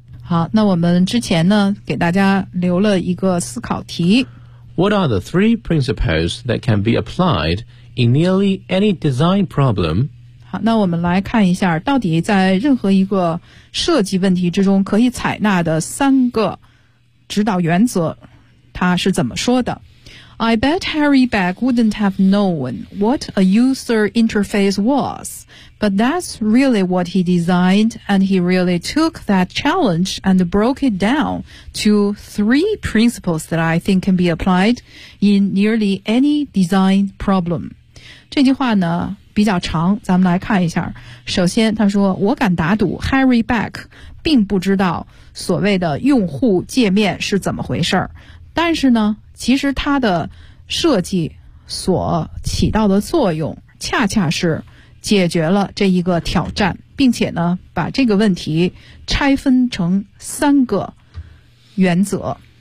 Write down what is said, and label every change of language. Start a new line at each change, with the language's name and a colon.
Chinese: 好，那我们之前呢给大家留了一个思考题，
English: What are the three principles that can be applied in nearly any design problem?
Chinese: 那我们来看一下到底在任何一个设计问题之中可以采纳的三个指导原则它是怎么说的。
English: I bet Harry Beck wouldn't have known what a user interface was, but that's really what he designed, and he really took that challenge and broke it down to three principles that I think can be applied in nearly any design problem.
Chinese: 这句话呢比较长，咱们来看一下。首先他说，我敢打赌 Harry Beck 并不知道所谓的用户界面是怎么回事，但是呢其实它的设计所起到的作用恰恰是解决了这一个挑战，并且呢把这个问题拆分成三个原则。